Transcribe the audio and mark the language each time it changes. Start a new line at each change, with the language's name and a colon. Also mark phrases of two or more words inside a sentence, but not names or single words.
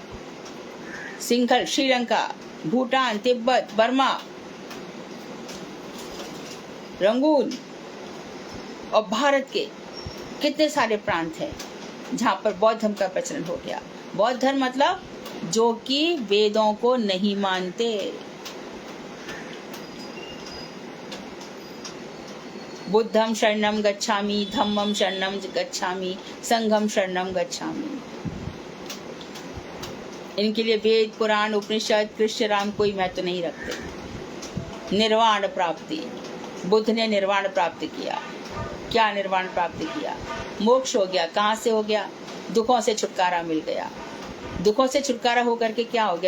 Hindi: सिंघल, श्रीलंका, भूटान, तिब्बत, बर्मा, रंगून, और भारत के कितने सारे प्रांत हैं जहाँ पर बौद्ध धर्म का प्रचलन हो गया। बौद्ध धर्म मतलब जो कि वेदों को नहीं मानते।
Pali: बुद्धं शरणं गच्छामि, धम्मं शरणं गच्छामि, संघं शरणं गच्छामि।
Hindi: इनके लिए वेद, पुराण, उपनिषद, कृष्ण, राम कोई महत्व नहीं रखते। निर्वाण प्राप्ति, बुद्ध ने निर्वाण प्राप्त किया। क्या निर्वाण प्राप्त किया? मोक्ष हो गया। कहाँ से हो गया? दुखों से छुटकारा मिल गया। दुखों से छुटकारा होकर के क्या हो गया?